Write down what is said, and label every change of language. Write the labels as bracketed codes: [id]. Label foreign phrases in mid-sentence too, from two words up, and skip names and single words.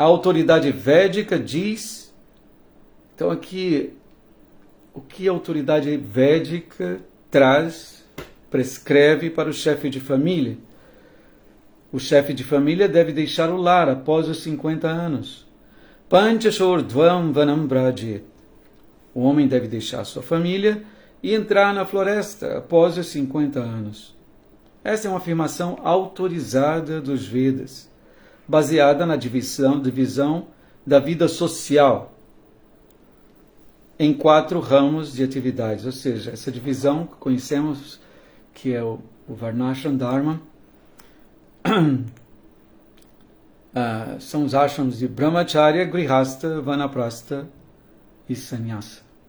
[pt] A autoridade védica diz... Então aqui, o que a autoridade védica traz, prescreve para o chefe de família? O chefe de família deve deixar o lar após os 50 anos. [sa] Panchashordvam vanam brajet. [pt] O homem deve deixar sua família e entrar na floresta após os 50 anos. Essa é uma afirmação autorizada dos Vedas, baseada na divisão da vida social em 4 ramos de atividades, ou seja, essa divisão que conhecemos, que é o Varnashram Dharma, são os ashrams de Brahmacharya, Grihastha, Vanaprastha e Sannyasa.